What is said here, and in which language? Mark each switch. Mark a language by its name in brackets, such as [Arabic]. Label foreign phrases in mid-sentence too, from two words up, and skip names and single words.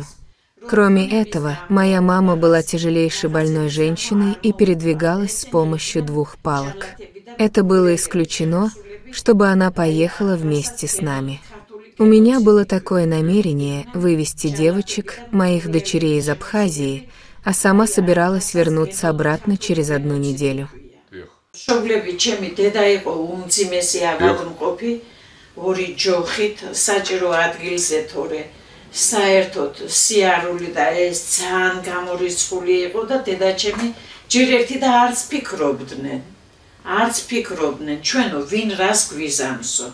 [Russian] Кроме этого, моя мама была тяжелейшей больной женщиной и передвигалась с помощью 2 палок. Это было исключено, чтобы она поехала вместе с нами. У меня было такое намерение вывести девочек, моих дочерей из Абхазии, а сама собиралась вернуться обратно через 1 неделю. [Georgian] საერთოდ სიარული და ეს ძალიან გამორიცხული იყო და დედაჩემი ჯერ ერთი და არც ფიქრობდნენ ჩვენო ვინ რას გვიზამსო.